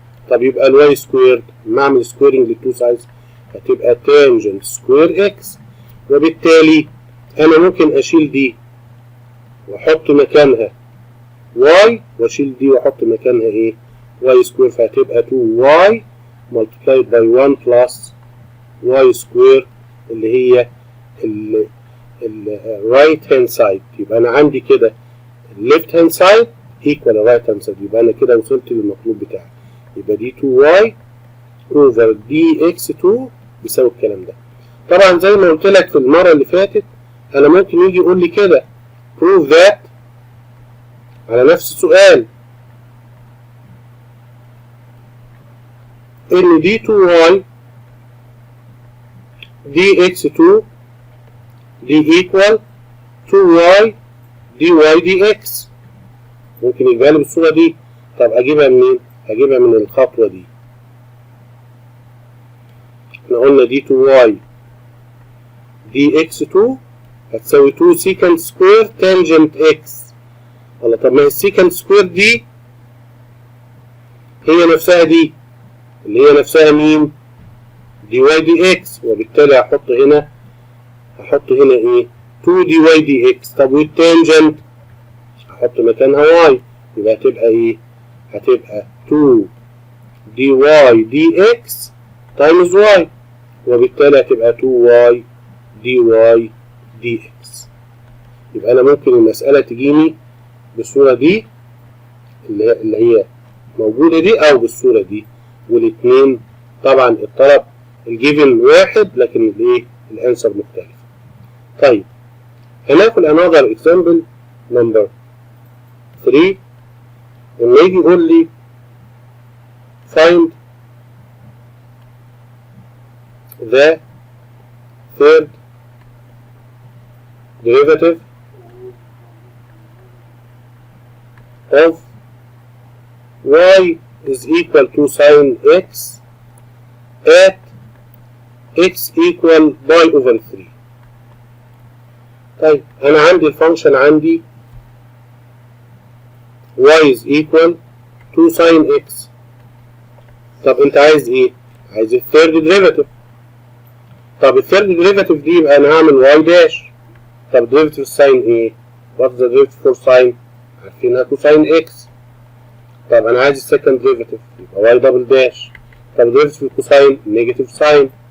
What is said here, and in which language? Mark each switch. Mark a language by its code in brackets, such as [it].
[ar] طب يبقى الواي سكويرد لما اعمل سكويرنج للتو سايدز هتبقى تانجنت سكوير اكس. وبالتالي انا ممكن اشيل دي واحط مكانها واي، واشيل دي واحط مكانها ايه؟ واي سكوير. [en] فهتبقى 2y multiplied by 1 plus y square [ar] اللي هي ال [en] right hand side. [ar] يبقى انا عندي كده [en] left hand side equal right hand side. [ar] يبقى انا كده وصلت للمطلوب بتاعي. يبقى دي 2y over dx2 بيساوي الكلام ده. طبعا زي ما قلت لك في المرة اللي فاتت انا ممكن يجي يقول لي كده [en] prove that [ar] على نفس السؤال ان دي 2y dx2 دي equal 2y dy dx. ممكن يجيبها لي بالصورة دي. طب اجيبها منين؟ هجيبها من الخطوة دي. احنا قلنا دي 2y dx2 هتساوي 2 secant square tangent x. الله، طب ما هي السيكنت سكوير دي هي نفسها دي اللي هي نفسها مين؟ دي واي دي اكس. وبالتالي هحط هنا ايه؟ 2 دي واي دي اكس. طب والتانجنت هحط مكانها واي. يبقى هتبقى ايه؟ هتبقى 2 دي واي دي اكس تايمز واي. وبالتالي هتبقى 2 واي دي واي دي اكس. يبقى انا ممكن المسألة تجيني بالصورة دي اللي هي موجودة دي، أو بالصورة دي. والاتنين طبعا الطلب الجيفن واحد لكن الايه؟ الانسر مختلف. طيب هناخد [en] another example number 3. [ar] لما يجي يقول لي [en] find the third derivative of y is equal to sin x at x equal pi over 3. [ar] طيب انا عندي الفانكشن عندي [en] y is equal to sin x. [ar] طب انت عايز ايه؟ عايز الثيرد ديريفاتيف. طب الثيرد ديريفاتيف دي يبقى انا هعمل y داش. طب ديريفاتيف ساين ايه؟ [en] what is the derivative for sin؟ [ar] عارفينها كوساين اكس. طب انا عايز السكند ديريفاتيف يبقى واي دبل داش. طب ديريفاتيف الكوساين نيجاتيف ساين.